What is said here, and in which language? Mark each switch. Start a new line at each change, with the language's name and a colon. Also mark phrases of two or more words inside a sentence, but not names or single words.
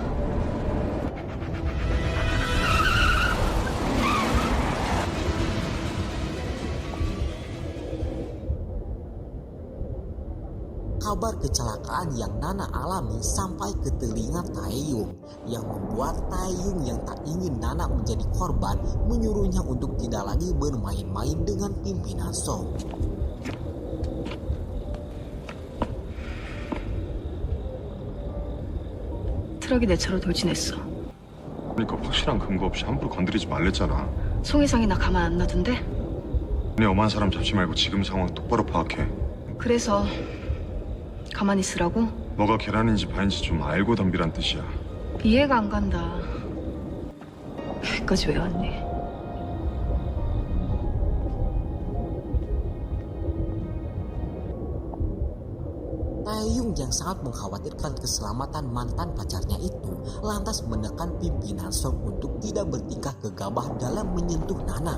Indonesian: Kabar kecelakaan yang Nana alami sampai ke telinga Taeyong yang membuat Taeyong yang tak ingin Nana menjadi korban menyuruhnya untuk tidak lagi bermain-main dengan pimpinan Song.
Korean: 트럭이 내 차로 돌진했어. 그러니까 확실한 근거 없이 함부로 건드리지 말랬잖아. 송혜상이 나 가만 안 놔둔대? 네 엄한 사람 잡지 말고 지금 상황 똑바로 파악해. 그래서 가만히 있으라고? 뭐가 계란인지 반인지 좀 알고 덤비란 뜻이야. 이해가 안 간다. 여기까지 왜 왔니?
Indonesian: Taeyong yang sangat mengkhawatirkan keselamatan mantan pacarnya itu lantas menekan pimpinan Song untuk tidak bertingkah gegabah dalam menyentuh Nana.